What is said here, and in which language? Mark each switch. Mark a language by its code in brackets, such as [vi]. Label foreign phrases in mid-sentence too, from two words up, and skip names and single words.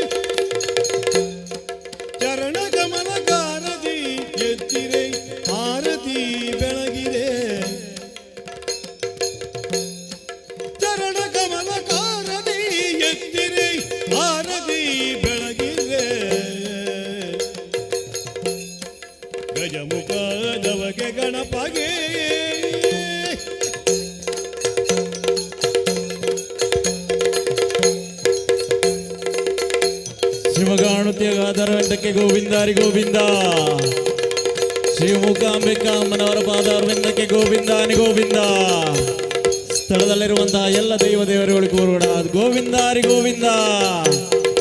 [kn] ಚರಣ ಗಮನಕಾರದಿ ಎತ್ತಿರೆ ಆರತಿ ಬೆಳಗಿದೆ ಚರಣ ಗಮನಕಾರದಿ ಎತ್ತಿರೆ ಆರತಿ ಬೆಳಗಿದೆ ಗಜಮುಖದವಗೆ ಗಣಪಗೆ ಶಿವಗಾಣುತ್ಯಗಾಧರವೆಂದಕ್ಕೆ ಗೋವಿಂದಾರಿ ಗೋವಿಂದ ಶಿವಮೂಕಾಂಬಿಕಾ ಅಮ್ಮನವರ ಪಾದಾರವಿಂದಕ್ಕೆ ಗೋವಿಂದಾನಿ ಗೋವಿಂದ ಸ್ಥಳದಲ್ಲಿರುವಂತಹ ಎಲ್ಲ ದೈವ ದೇವರುಗಳಿಗೂ ಗೋವಿಂದಾರಿ ಗೋವಿಂದ